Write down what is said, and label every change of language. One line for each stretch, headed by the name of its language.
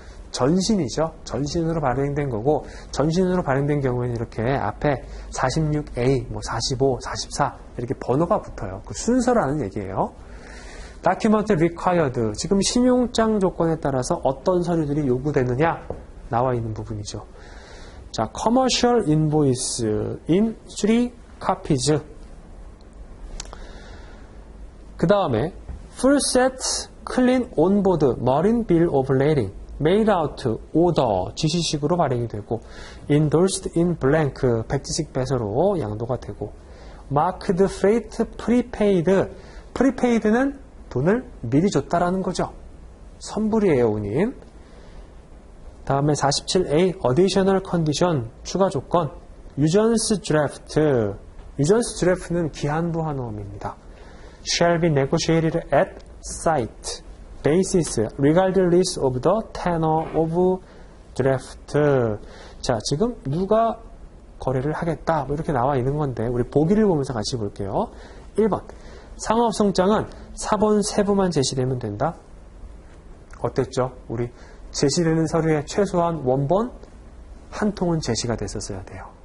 Korean: 전신이죠. 전신으로 발행된 거고, 전신으로 발행된 경우에는 이렇게 앞에 46A, 45, 44 이렇게 번호가 붙어요. 그 순서라는 얘기예요. Document Required. 지금 신용장 조건에 따라서 어떤 서류들이 요구되느냐 나와 있는 부분이죠.
English: 자, Commercial Invoice in 3 copies.
Korean: 그 다음에
English: Full Set Clean Onboard Marine Bill of Lading Made out order
Korean: 지시식으로 발행이 되고,
English: endorsed in blank
Korean: 백지식 배서로 양도가 되고,
English: marked freight prepaid, prepaid는
Korean: 돈을 미리 줬다라는 거죠. 선불이에요, 운임.
English: 다음에 47A additional condition
Korean: 추가 조건,
English: usance draft, usance draft는
Korean: 기한부 환호음입니다.
English: shall be negotiated at site basis regardless of the tenor of draft.
Korean: 자, 지금 누가 거래를 하겠다 뭐 이렇게 나와 있는 건데 우리 보기를 보면서 같이 볼게요. 1번, 상업성장은 4번 세부만 제시되면 된다. 어땠죠? 우리 제시되는 서류에 최소한 원본 한 통은 제시가 됐었어야 돼요.